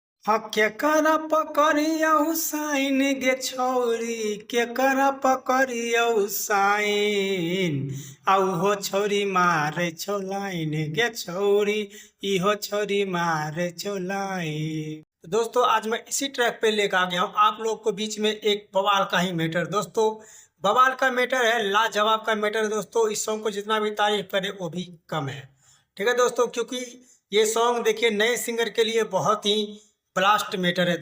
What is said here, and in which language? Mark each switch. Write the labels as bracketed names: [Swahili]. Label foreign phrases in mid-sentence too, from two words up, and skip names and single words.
[Angika] केकरा पकड़ियौ साइन गे छौरी, केकरा पकड़ियौ साइन। आउ छौरी मारे छौ लाइन गे छौरी, इहो छौरी मारे छौ लाइन। [Hindi] दोस्तों आज मैं इसी ट्रैक पे लेकर आ गया हूँ आप लोग को बीच में एक बवाल का ही मैटर। दोस्तों बवाल का मैटर है, लाजवाब का मैटर है। दोस्तों इस सॉन्ग को जितना भी तारीफ करे वो भी कम है। ठीक है दोस्तों, क्योंकि ये सॉन्ग देखिए नए सिंगर के लिए बहुत ही [English] blast matter [Hindi] है।